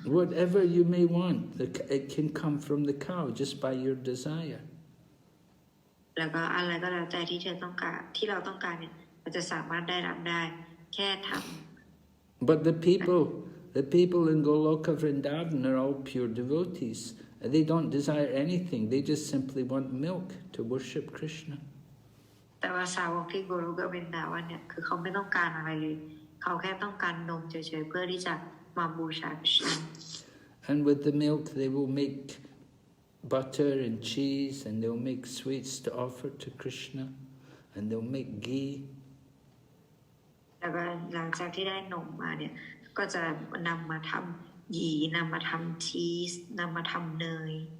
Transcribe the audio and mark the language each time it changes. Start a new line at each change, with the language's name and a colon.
English: Whatever you may want, it can come from the cow just by your desire.
Thai: แล้วก็อะไรก็แล้วแต่ที่เราต้องการเนี่ยเราจะสามารถได้รับได้แค่ทำ
English: But the people in Goloka Vrindavan are all pure devotees. They don't desire anything. They just simply want milk to worship Krishna.
Thai: แต่ว่าสาวกที่โกโลกวรินดาวันเนี่ยคือเขาไม่ต้องการอะไรเลยเขาแค่ต้องการนมเฉยๆเพื่อที่จะมาบูชาคริสต์
English: And with the milk they will make butter and cheese, and they'll make sweets to offer to Krishna, and they'll make ghee.
Thai: แล้วก็หลังจากที่ได้นมมาเนี่ยก็จะนำมาทำหยีนำมาทำชีสนำมาทำเนย